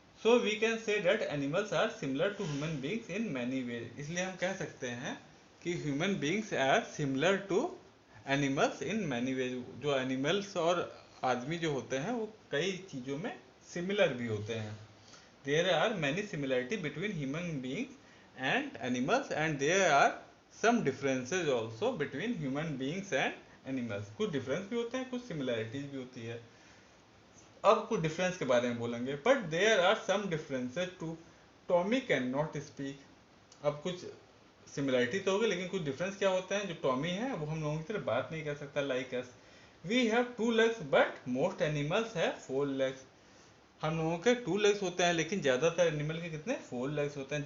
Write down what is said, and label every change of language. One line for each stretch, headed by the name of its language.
English: so we can say that animals are similar to human beings in many ways,
Hindi: इसलिए हम कह सकते हैं कि
English: human beings are similar to animals in many ways,
Hindi: जो animals और आदमी जो होते हैं
English: वो कई चीज़ों में सिमिलर भी होते हैं। There are many similarity between human beings and animals, and there are some differences also between human beings and animals,
Hindi: कुछ difference भी होते हैं, कुछ similarities भी होती है। अब कुछ difference के बारे में बोलेंगे,
English: but there are some differences too, Tommy cannot speak,
Hindi: अब कुछ सिमिलरिटी तो होगी लेकिन कुछ डिफरेंस क्या होता है, जो टॉमी है वो हम लोगों की तरह बात नहीं कर सकता
English: Like us. We have 2 legs but most animals have 4 legs,
Hindi: हम लोगों के 2 legs होते हैं लेकिन ज्यादातर एनिमल के कितने 4 legs होते हैं।